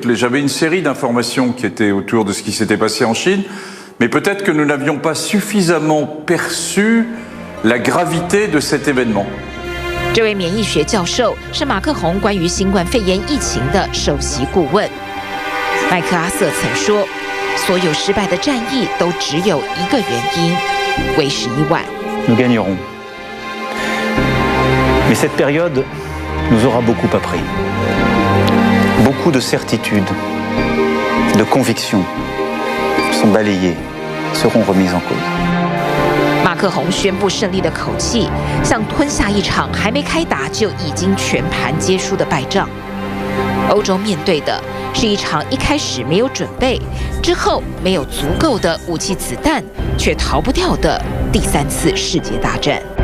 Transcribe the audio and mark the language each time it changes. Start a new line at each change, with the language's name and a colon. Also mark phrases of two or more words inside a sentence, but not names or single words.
French: J'avais une série d'informations qui étaient autour de ce qui s'était passé en Chine, mais peut-être que nous n'avions pas suffisamment perçu la gravité de cet événement.
Chinese: 这位免疫学教授是马克宏关于新冠肺炎疫情的首席顾问。麦克阿瑟曾说，所有失败的战役都只有一个原因，为时已晚。
French: Nous gagnerons. Mais cette période nous aura beaucoup appris. Beaucoup de certitudes, de convictions sont balayées, seront remises en cause.
Chinese: 马克宏宣布胜利的口气，像吞下一场还没开打就已经全盘皆输的败仗。欧洲面对的是一场一开始没有准备，之后没有足够的武器子弹，却逃不掉的第3次世界大战。